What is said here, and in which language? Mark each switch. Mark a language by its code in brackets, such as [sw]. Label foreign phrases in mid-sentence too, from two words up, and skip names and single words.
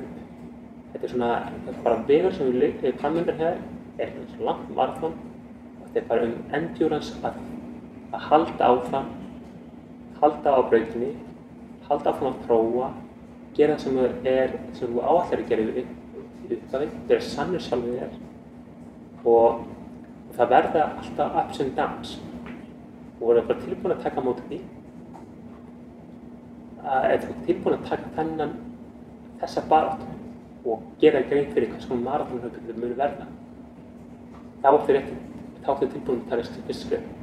[is] Þetta svona bara vegur sem við framundan hér, svona langt maraþon og þetta bara endurance að halda áfram, halda á brautinni, halda áfram að prófa, gera það sem þú áætlar að gera upphafi, vera sannur sjálfur þér og það verða alltaf [en] ups and downs [is] og þú bara tilbúin að taka á móti því. Ef þú tilbúin að taka þessa baráttu og gera grein fyrir hvað svona maraþonhlaup muni verða, þá áttu tilbúin að taka fyrsta skref.